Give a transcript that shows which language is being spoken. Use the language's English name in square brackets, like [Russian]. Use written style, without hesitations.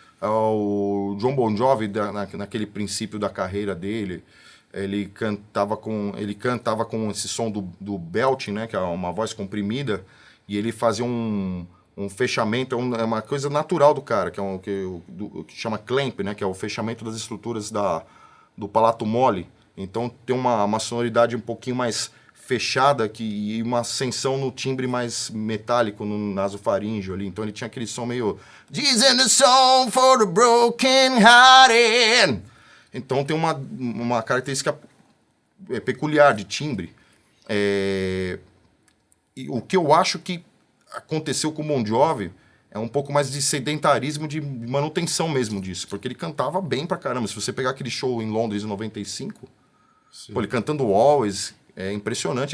[Portuguese] O John Bon Jovi, naquele princípio da carreira dele, ele cantava com esse som do belting, né, que é uma voz comprimida, e ele fazia um fechamento, é uma coisa natural do cara, que chama clamp, né, que é o fechamento das estruturas do palato mole. Então tem uma sonoridade um pouquinho mais fechada e uma ascensão no timbre mais metálico, no nasofaríngeo ali. Então ele tinha aquele som meio... [English] This is the song for the broken hearted. [Portuguese] Então tem uma característica peculiar de timbre. E o que eu acho que aconteceu com o Bon Jovi é um pouco mais de sedentarismo, de manutenção mesmo disso. Porque ele cantava bem pra caramba. Se você pegar aquele show em Londres em 95, pô, ele cantando Always, é impressionante.